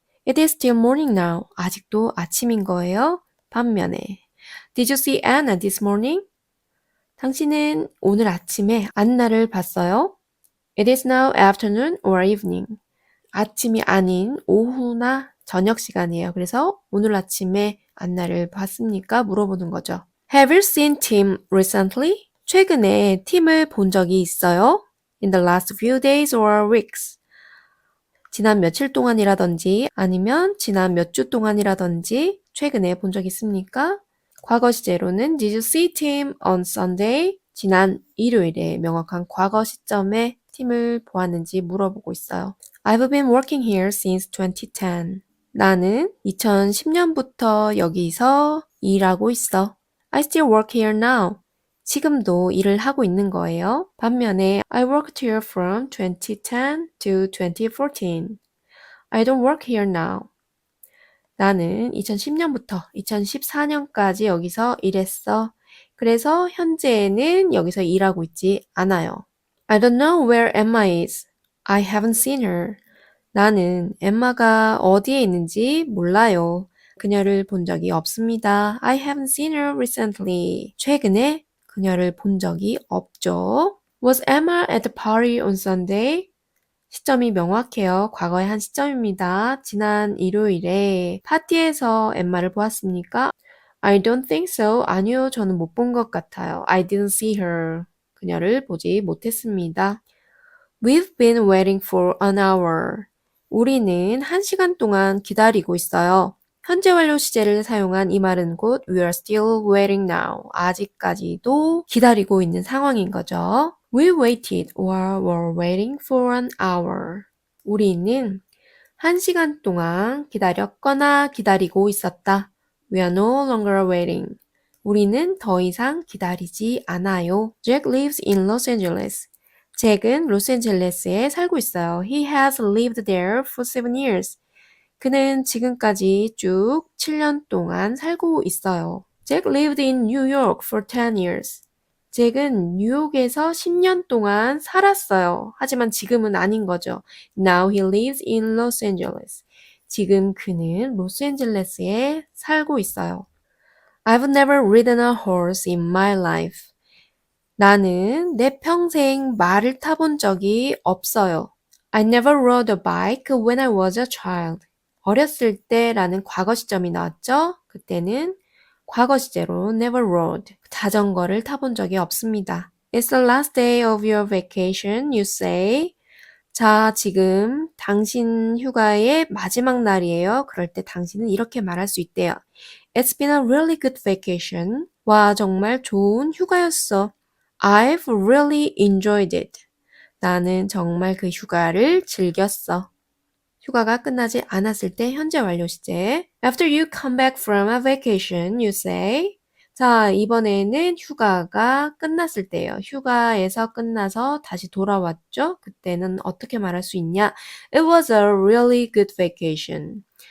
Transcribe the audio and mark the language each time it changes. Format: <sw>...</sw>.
<en>It is still morning now.</en> <ko>아직도 아침인 거예요. 반면에</ko> <en>Did you see Anna this morning?</en> <ko>당신은 오늘 아침에 안나를 봤어요?</ko> <en>It is now afternoon or evening.</en> <ko>아침이 아닌 오후나 저녁 시간이에요. 그래서 오늘 아침에 안나를 봤습니까? 물어보는 거죠.</ko> <en>Have you seen Tim recently?</en> <ko>최근에 팀을 본 적이 있어요?</ko> <en>In the last few days or weeks.</en> <ko>지난 며칠 동안이라든지 아니면 지난 몇 주 동안이라든지 최근에 본 적 있습니까? 과거 시제로는</ko> <en>Did you see Tim on Sunday?</en> <ko>지난 일요일에 명확한 과거 시점에 팀을 보았는지 물어보고 있어요.</ko> <en>I've been working here since 2010.</en> <ko>나는 2010년부터 여기서 일하고 있어.</ko> <en>I still work here now.</en> <ko>지금도 일을 하고 있는 거예요. 반면에</ko> <en>I worked here from 2010 to 2014. I don't work here now.</en> <ko>나는 2010년부터 2014년까지 여기서 일했어. 그래서 현재는 여기서 일하고 있지 않아요.</ko> <en>I don't know where Emma is. I haven't seen her.</en> <ko>나는 엠마가 어디에 있는지 몰라요. 그녀를 본 적이 없습니다.</ko> <en>I haven't seen her recently.</en> <ko>최근에 그녀를 본 적이 없죠.</ko> <en>Was Emma at the party on Sunday?</en> <ko>시점이 명확해요. 과거의 한 시점입니다. 지난 일요일에 파티에서 엠마를 보았습니까?</ko> <en>I don't think so.</en> <ko>아니요, 저는 못 본 것 같아요.</ko> <en>I didn't see her.</en> <ko>그녀를 보지 못했습니다.</ko> <en>We've been waiting for an hour.</en> <ko>우리는 1시간 동안 기다리고 있어요. 현재 완료 시제를 사용한 이 말은 곧</ko> <en>We are still waiting now.</en> <ko>아직까지도 기다리고 있는 상황인 거죠.</ko> <en>We waited or were waiting for an hour.</en> <ko>우리는 1시간 동안 기다렸거나 기다리고 있었다.</ko> <en>We are no longer waiting.</en> <ko>우리는 더 이상 기다리지 않아요.</ko> <en>Jack lives in Los Angeles.</en> <ko>잭은 로스앤젤레스에 살고 있어요.</ko> <en>He has lived there for 7 years.</en> <ko>그는 지금까지 쭉 7년 동안 살고 있어요.</ko> <en>Jack lived in New York for 10 years.</en> <ko>잭은 뉴욕에서 10년 동안 살았어요. 하지만 지금은 아닌 거죠.</ko> <en>Now he lives in Los Angeles.</en> <ko>지금 그는 로스앤젤레스에 살고 있어요.</ko> <en>I've never ridden a horse in my life.</en> <ko>나는 내 평생 말을 타본 적이 없어요.</ko> <en>I never rode a bike when I was a child.</en> <ko>어렸을 때라는 과거 시점이 나왔죠? 그때는 과거 시제로</ko> <en>never rode.</en> <ko>자전거를 타본 적이 없습니다.</ko> <en>It's the last day of your vacation, you say.</en> <ko>자, 지금 당신 휴가의 마지막 날이에요. 그럴 때 당신은 이렇게 말할 수 있대요.</ko> <en>It's been a really good vacation.</en> <ko>와, 정말 좋은 휴가였어.</ko> <en>I've really enjoyed it.</en> <ko>나는 정말 그 휴가를 즐겼어. 휴가가 끝나지 않았을 때 현재 완료 시제.</ko> <en>After you come back from a vacation, you say.</en> <ko>자, 이번에는 휴가가 끝났을 때예요. 휴가에서 끝나서 다시 돌아왔죠? 그때는 어떻게 말할 수 있냐?</ko> <en>It was a really good vacation.</en>